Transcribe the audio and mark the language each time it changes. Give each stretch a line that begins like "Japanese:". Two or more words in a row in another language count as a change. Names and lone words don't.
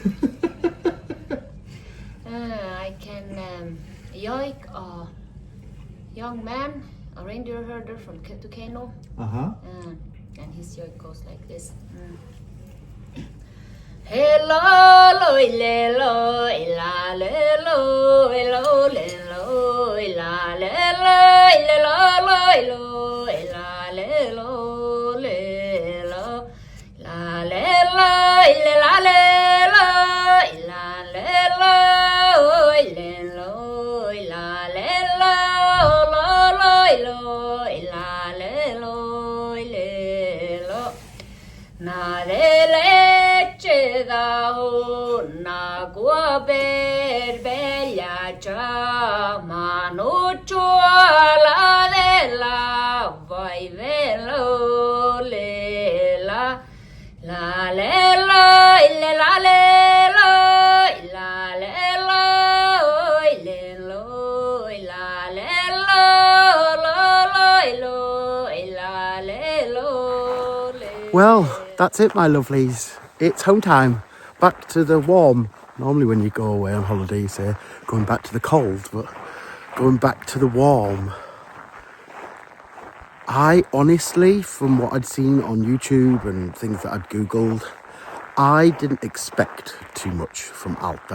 English: I can yoik a young man, a reindeer herder from Tukeno. And his yoik goes like this. Hello, lo, lelo, ila, lelo, elo, lelo, ila, lelo, lelo, ila, lelo, lelo, la, lelo, ila, lelo, ila, lelo, lelo, ila, lelo, lo, ila, lelo, lelo, na, na gua berbella mano la de la vai velo le la le la le la le la la le la le lo la le lo Well, that's it, my lovelies. It's home time. Back to the warm. Normally when you go away on holiday you say going back to the cold, but going back to the warm. I honestly, from what I'd seen on YouTube and things that I'd Googled, I didn't expect too much from Alta.